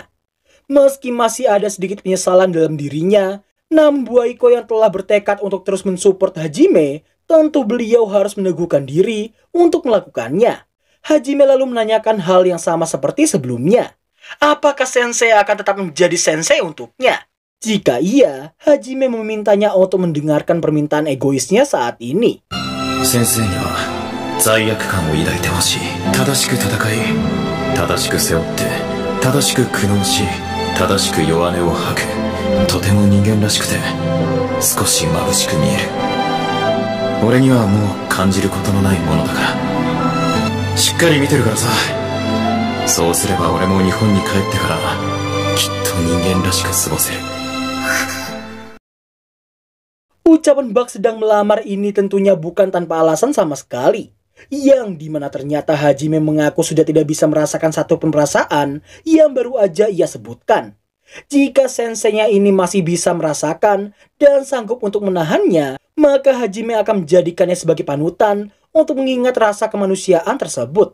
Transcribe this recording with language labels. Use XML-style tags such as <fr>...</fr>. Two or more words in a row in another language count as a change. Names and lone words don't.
<id>Meski masih ada sedikit penyesalan dalam dirinya, namun Bu Aiko yang telah bertekad untuk terus mensupport Hajime, tentu beliau harus meneguhkan diri untuk melakukannya. Hajime lalu menanyakan hal yang sama seperti sebelumnya. Apakah sensei akan tetap menjadi sensei untuknya? Jika iya, Hajime memintanya untuk mendengarkan permintaan egoisnya saat ini.</id> <ja>先生には罪悪感を抱いてほしい。正しく戦い、正しく背負って、正しく苦悩し、正しく弱音を吐く。とても人間らしくて、少し眩しく見える。俺にはもう感じることのないものだから。しっかり見てるからさ。そうすれば俺も日本に帰ってからきっと人間らしく過ごせる。</ja> <id>Ucapan bak sedang melamar ini tentunya bukan tanpa alasan sama sekali. Yang dimana ternyata Hajime mengaku sudah tidak bisa merasakan satupun perasaan yang baru aja ia sebutkan. Jika senseinya ini masih bisa merasakan dan sanggup untuk menahannya, maka Hajime akan menjadikannya sebagai panutan untuk mengingat rasa kemanusiaan tersebut.</id>